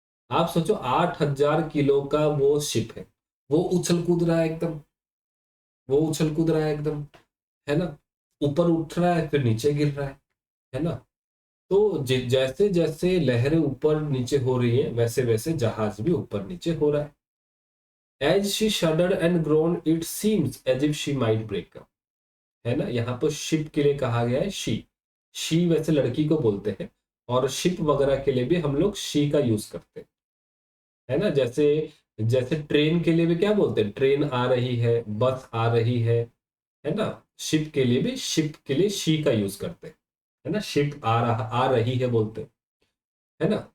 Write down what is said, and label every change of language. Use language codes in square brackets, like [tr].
[hi] आप सोचो 8,000 किलो का वो शिप है, वो उछल कूद रहा है एकदम, वो उछल कूद रहा है एकदम, है ना, ऊपर उठ रहा है फिर नीचे गिर रहा है ना। तो जैसे जैसे लहरें ऊपर नीचे हो रही है वैसे वैसे जहाज भी ऊपर नीचे हो रहा है। [en] As she shuddered and groaned, it seems as if she might break up, है ना। [hi] यहाँ पर शिप के लिए कहा गया है शी वैसे लड़की को बोलते हैं, और शिप वगैरह के लिए भी हम लोग शी का यूज करते हैं, है ना। जैसे जैसे ट्रेन के लिए भी क्या बोलते हैं, ट्रेन आ रही है, बस आ रही है ना। शिप के लिए भी शिप के लिए शी का यूज करते हैं, है ना, शिप आ रही है बोलते हैं, है ना।